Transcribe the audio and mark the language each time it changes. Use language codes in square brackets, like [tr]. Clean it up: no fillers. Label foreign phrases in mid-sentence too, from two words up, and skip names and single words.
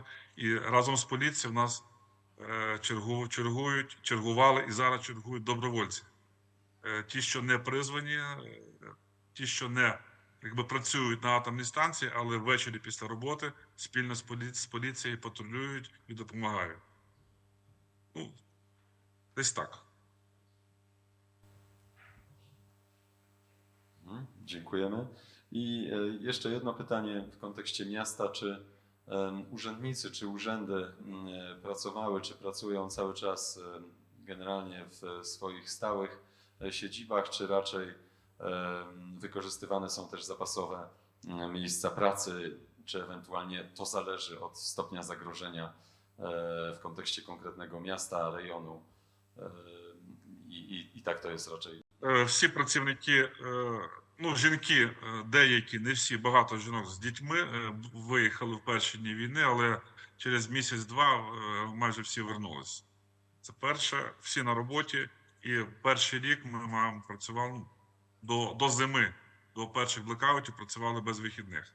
[uk] І разом з поліцією в нас чергували і зараз чергують добровольці. Ті, що не призвані, ті, що не працюють на атомній станції, але ввечері після роботи спільно з поліцією патрулюють і допомагають. Ну, десь так. [pl] Dziękujemy. I jeszcze jedno pytanie w kontekście miasta. Czy urzędnicy, czy urzędy pracowały, czy pracują cały czas generalnie w swoich stałych siedzibach, czy raczej wykorzystywane są też zapasowe miejsca pracy, czy ewentualnie to zależy od stopnia zagrożenia w kontekście konkretnego miasta, rejonu i tak to jest raczej. [uk] Всі працівники, жінки деякі, не всі, багато жінок з дітьми виїхали в перші дні війни, але через місяць-два майже всі вернулись. Це перше, всі на роботі, і перший рік ми працювали до зими, до перших блекаутів працювали без вихідних.